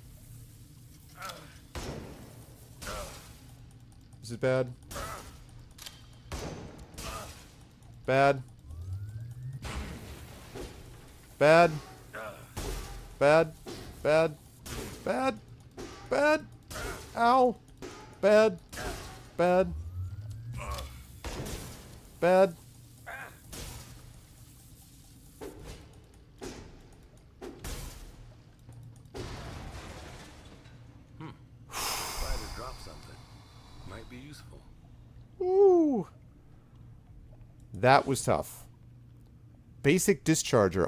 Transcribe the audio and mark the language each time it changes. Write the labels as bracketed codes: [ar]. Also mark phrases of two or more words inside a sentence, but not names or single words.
[en] This is bad. Bad. Bad. Bad. Bad. Bad. Bad. Ow. Bad. Bad. Bad. Ooh. That was tough. Basic discharger.